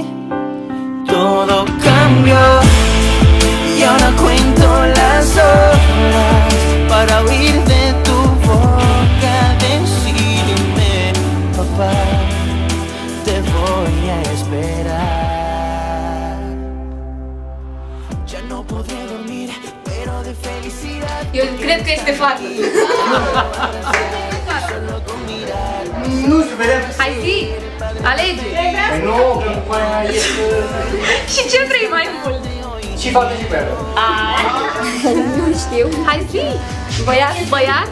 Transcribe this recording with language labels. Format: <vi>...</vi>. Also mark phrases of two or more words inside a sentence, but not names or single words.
<es>Todo cambió y ahora cuento las horas para oír de tu boca decirme: papá, te voy a esperar. Ya no podré dormir, pero de felicidad.</es> <ro>Eu cred că este fată. Nu știu, vedem. Hai zi, alege. Păi nu, că cu aia este... Și ce vrei mai mult? Și fată și băiată. Nu știu. Hai zi. Băiat, băiat?</ro>